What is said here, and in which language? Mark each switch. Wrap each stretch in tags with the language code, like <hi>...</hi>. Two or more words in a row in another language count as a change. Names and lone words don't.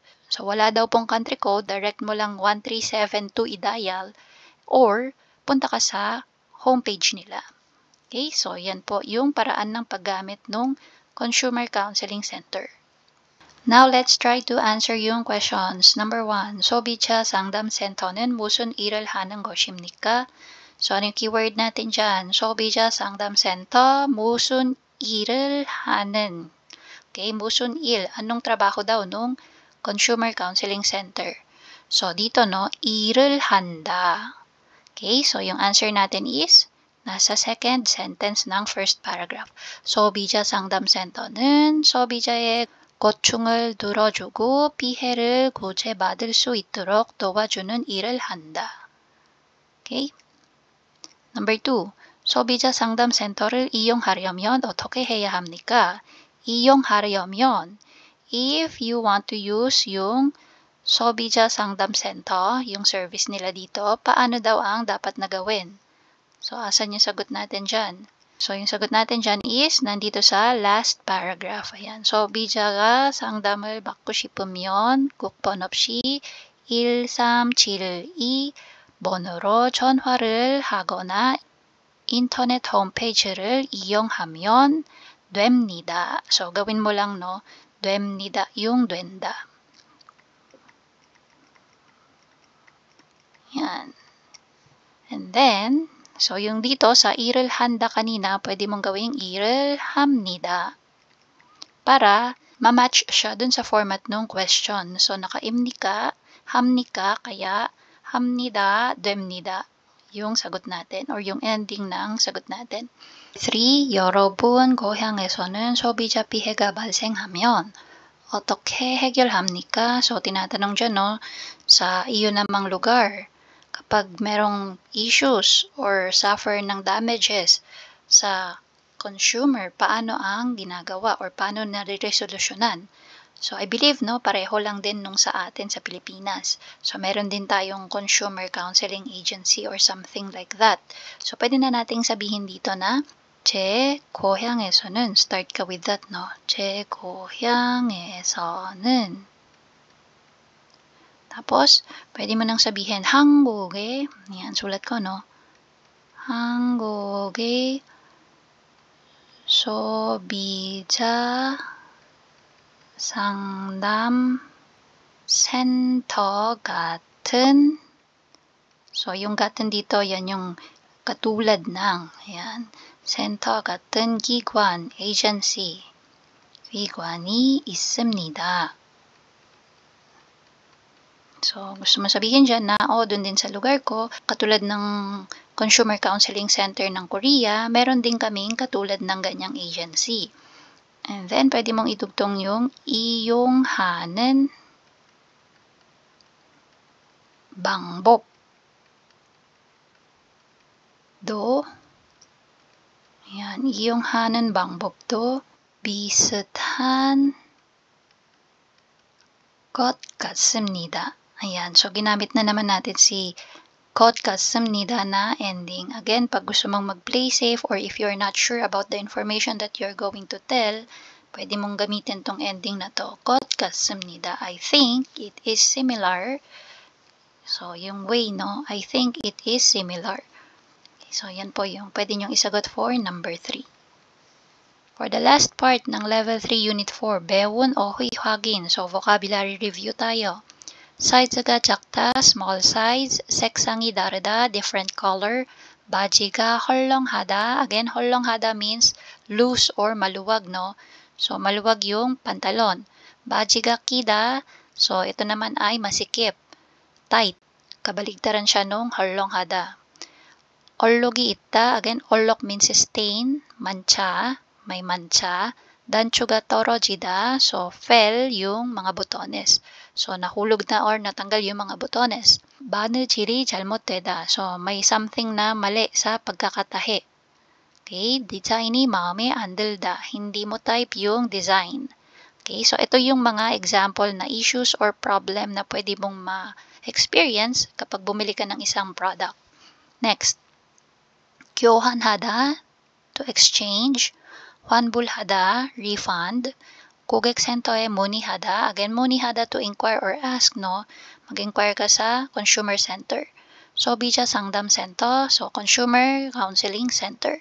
<tl>So wala daw pong</tl> <en>country code,</en> <tl>direct mo lang 1372 i-dial or punta ka sa homepage nila. Okay, so yan po yung paraan ng paggamit ng Consumer Counseling Center.</tl> <en>Now let's try to answer yung questions. Number 1,</en> <ko>소비자 상담 센터는 무슨 일을 하는 것입니까?</ko> <tl>So ano yung keyword natin dyan?</tl> <ko>소비자 상담 센터, 무슨 일을 하는. Okay, 무슨 일.</ko> <tl>Anong trabaho daw nung Consumer Counseling Center? So, dito, no,</tl> <ko>일을 한다.</ko> <tl>Okay, so yung answer natin is nasa second sentence ng first paragraph.</tl> <ko>소비자 상담 센터는 소비자의 고충을 들어주고 피해를 구제받을 수 있도록 도와주는 일을 한다.</ko> <en>Okay? Number 2.</en> <ko>소비자 상담 센터를 이용하려면 어떻게 해야 합니까? 이용하려면,</ko> <en>if you want to use</en> <tl>yung</tl> <ko>소비자 상담</ko> <tl>center, yung service nila dito, paano daw ang dapat na gawin? So, asan yung sagot natin dyan? So, yung sagot natin dyan is nandito sa last paragraph. Ayan.</tl> <ko>소비자가 상담을 받고 싶으면 국번 없이 1372번으로 전화를 하거나 인터넷 홈페이지를 이용하면 됩니다.</ko> <tl>So, gawin mo lang, no? 됩니다. Yung 된다. Yan. And then, so yung dito sa</tl> <ko>일을 한다</ko> <tl>kanina, pwede mong gawing</tl> <ko>일을 합니다.</ko> <tl>Para ma-match siya dun sa format ng question. So, naka-imnika,</tl> <ko>합니까, kaya 합니다, 됩니다.</ko> <tl>Yung sagot natin or yung ending ng sagot natin. 3.</tl> <ko>여러분 고향에서는 소비자 피해가 발생하면 어떻게 해결합니까?</ko> <tl>So, tinatanong dyan, no, sa iyo namang lugar, kapag merong issues or suffer ng damages sa consumer, paano ang ginagawa or paano nare-resolusyonan? So,</tl> <en>I believe,</en> <tl>no, pareho lang din nung sa atin sa Pilipinas. So, meron din tayong</tl> <en>consumer counseling agency or something like that.</en> <tl>So, pwede na nating sabihin dito na</tl> <ko>제 고향에서는,</ko> <en>start ka with that, no?</en> <ko>제 고향에서는</ko> <tl>Tapos, pwede mo nang sabihin, 한국의, yan, sulat ko, no?</tl> <ko>한국의 소비자 상담 센터 같은,</ko> <tl>so yung 같은 dito, yan yung katulad ng, yan, center</tl> <ko>같은 기관,</ko> <tl>agency,</tl> <ko>기관이 있습니다.</ko> <tl>So, gusto mo sabihin dyan na, doon din sa lugar ko, katulad ng Consumer Counseling Center ng Korea, meron din kaming katulad ng ganyang agency. And then, pwede mong idugtong yung</tl> <ko>이용하는 방법도</ko> <tl>yan,</tl> <ko>이용하는 방법도 비슷한 것 같습니다.</ko> <tl>Ayan, so ginamit na naman natin si</tl> <ko>것 같습니다</ko> <tl>na ending.</tl> <en>Again,</en> <tl>pag gusto mong</tl> <en>mag-play safe or if you're not sure about the information that you're going to tell,</en> <tl>pwede mong gamitin tong ending na to.</tl> <ko>것 같습니다.</ko> <en>I think it is similar. So, yung way, no? I think it is similar. So,</en> <tl>yan po yung pwede nyong isagot for number 3.</tl> <en>For the last part ng Level 3 Unit 4,</en> <ko>배운 어휘 확인.</ko> <tl>So,</tl> <en>vocabulary review</en> <tl>tayo.</tl> <ko>사이즈가 작다,</ko> <en>small size.</en> <ko>색상이 다르다,</ko> <en>different color.</en> <ko>바지가 헐렁하다.</ko> <en>Again, 헐렁하다 means loose or maluwag, no?</en> <tl>So, maluwag yung pantalon.</tl> <ko>바지가 끼다.</ko> <tl>So, ito naman ay masikip. Tight. Kabaligtaran siya nung 헐렁하다.</tl> <ko>얼룩이 있다.</ko> <en>Again, 얼룩 means stain,</en> <tl>mancha. May mancha.</tl> <ko>단추가 떨어지다.</ko> <tl>So, fell yung mga butones. So, nahulog na or natanggal yung mga butones.</tl> <ko>바느질이 잘못되다.</ko> <tl>So, may something na mali sa pagkakatahi.</tl> <ko>Okay, 디자인이 마음에 안 들다.</ko> <tl>Hindi mo type yung design. Okay, so ito yung mga example na issues or problem na pwede mong ma-experience kapag bumili ka ng isang product.</tl> <en>Next,</en> <ko>교환하다, to exchange. 환불하다, refund. 고객센터에 문의하다.</ko> <en>Again, 문의하다 to inquire or ask, no?</en> <tl>Mag-inquire ka sa</tl> <en>consumer center.</en> <ko>소비자 상담</ko> <en>center, so consumer counseling center.</en>